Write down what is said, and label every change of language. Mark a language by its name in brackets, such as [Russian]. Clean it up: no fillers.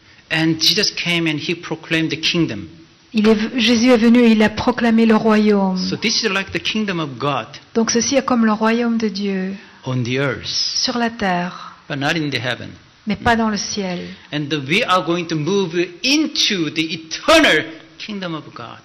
[English] And Jesus came and he proclaimed the kingdom. [French] Jésus est venu et il a proclamé le royaume. [English] So this is like the kingdom of God [French] Donc ceci est comme le royaume de Dieu [English] on the earth, [French] sur la terre, [English] but not in the heaven. [French] mais pas dans le ciel. [English] And we are going to move into the eternal kingdom of God.